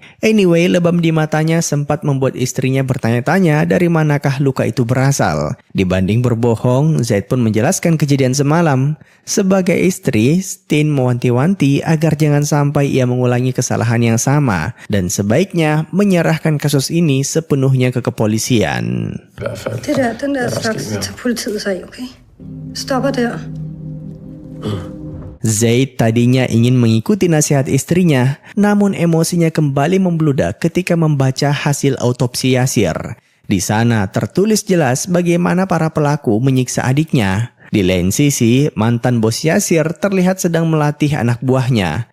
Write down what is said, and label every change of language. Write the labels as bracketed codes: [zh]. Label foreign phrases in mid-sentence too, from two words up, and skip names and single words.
[id] Anyway, lebam di matanya sempat membuat istrinya bertanya-tanya dari manakah luka itu berasal. Dibanding berbohong, Zaid pun menjelaskan kejadian semalam. Sebagai istri, Stin mewanti-wanti agar jangan sampai ia mengulangi kesalahan yang sama. Dan sebaiknya menyerahkan kasus ini sepenuhnya ke kepolisian. [da] Den der slags tager politiet sig af, okay? Stopper der. [id] Zaid tadinya ingin mengikuti nasihat istrinya, namun emosinya kembali membludak ketika membaca hasil autopsi Yasir. Di sana tertulis jelas bagaimana para pelaku menyiksa adiknya. Di lain sisi, mantan bos Yasir terlihat sedang melatih anak buahnya.